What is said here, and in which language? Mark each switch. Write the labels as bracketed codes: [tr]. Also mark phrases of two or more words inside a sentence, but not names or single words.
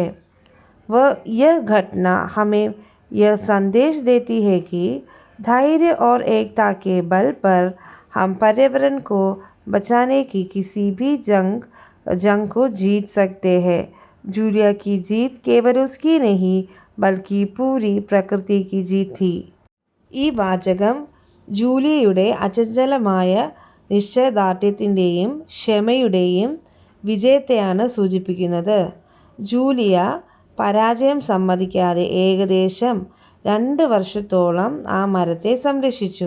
[hi] वह यह घटना हमें यह संदेश देती है कि धैर्य और एकता के बल पर हम पर्यावरण को बचाने की किसी भी जंग को जीत सकते हैं. जूलिया की जीत केवल उसकी नहीं बल्कि पूरी प्रकृति की जीत थी. [ml] ഈ വാചകം ജൂലിയയുടെ അചഞ്ചലമായ നിശ്ചയദാർഢ്യത്തിൻ്റെയും ക്ഷമയുടെയും വിജയത്തെയാണ് സൂചിപ്പിക്കുന്നത്. ജൂലിയ പരാജയം സമ്മതിക്കാതെ ഏകദേശം 2 വർഷത്തോളം ആ മരത്തെ സംരക്ഷിച്ചു.